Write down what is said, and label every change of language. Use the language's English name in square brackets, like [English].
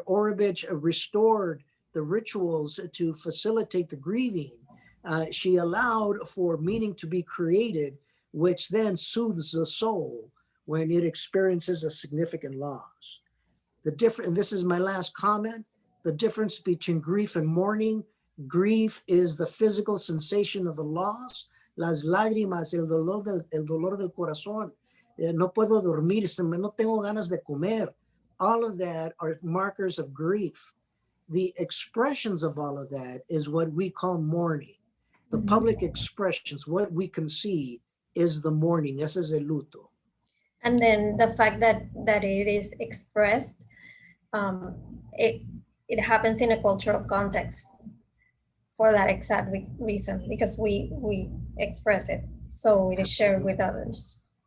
[English] Orovich restored the rituals to facilitate the grieving, she allowed for meaning to be created, which then soothes the soul when it experiences a significant loss. And this is my last comment, the difference between grief and mourning. Grief is the physical sensation of the loss. [Spanish] Las lágrimas, el dolor del corazón. No puedo dormir, no tengo ganas de comer. [English] All of that are markers of grief. The expressions of all of that is what we call mourning. The public expressions, what we can see, is the mourning. [Spanish] Ese es el luto. [English] And then the fact that it is expressed, it happens in a cultural context for that exact reason, because we express it, so it is shared with others.